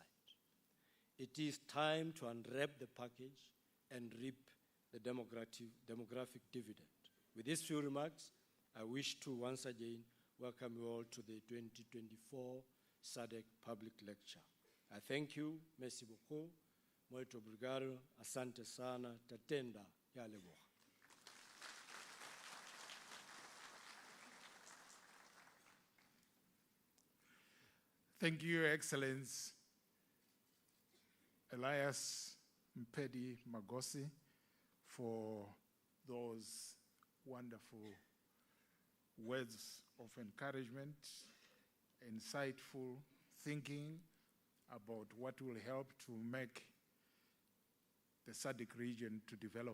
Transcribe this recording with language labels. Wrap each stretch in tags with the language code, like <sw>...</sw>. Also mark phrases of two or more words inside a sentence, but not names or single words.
<en>It is time to unwrap the package and reap the demographic dividend. With these few remarks, I wish to once again welcome you all to the 2024 SADC Public Lecture. I thank you,</en> <fr>merci beaucoup,</fr> <pt>muito obrigado,</pt> <sw>asante sana,</sw> <sn>tatenda, yalebo.</sn> <en>Thank you, Your Excellence, Elias Mpedi Magosi, for those wonderful words of encouragement, insightful thinking about what will help to make the SADC region to develop.</en>